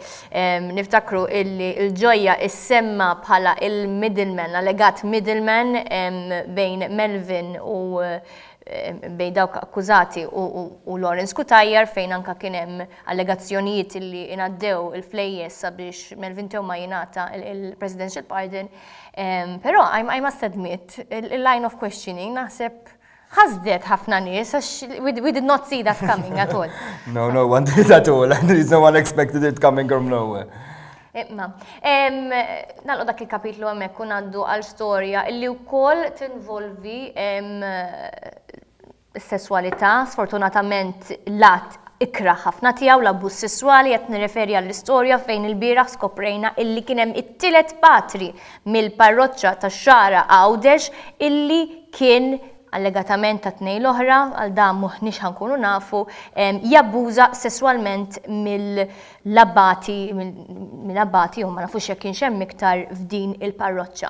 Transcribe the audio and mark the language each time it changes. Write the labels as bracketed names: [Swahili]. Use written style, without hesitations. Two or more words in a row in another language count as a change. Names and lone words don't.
[Maltese] Niftakru illi l-Ġojja issemma bħala il-middleman, allegat middleman bejn MELVIN u bejn dawk akkużati u Lawrence Kutajjar fejn anka kien hemm allegazzjonijiet li ingħaddew il-flejjes sabiex MELVIN THEUMA jingħata il- [English] presidential pardon. Però I must admit, il-line of questioning [Maltese] naħseb ħasdet ħafna nies għax [English] we did not see that coming at all. No one did at all, and no one expected it coming from nowhere. [Maltese] Nagħlqu dak il-kapitlu hemmhekk u ngħaddu għal storja illi wkoll tinvolvi s-sesswalità, sfortunatament lat ikra ħafna tiegħu l-abbuż sesswali qed nirreferi għall-istorja fejn il-bieraħ skoprejna illi kien hemm it-tielet patri mill-parroċċa tax-Xara Għawdex illi kien allegatament ta' tnejn l-oħra, għal dan m'aħniex ħankunu nafu, jabbuża sesswalment mill-abbati u ma nafux jekk kienx hemm iktar f'din il-parroċċa.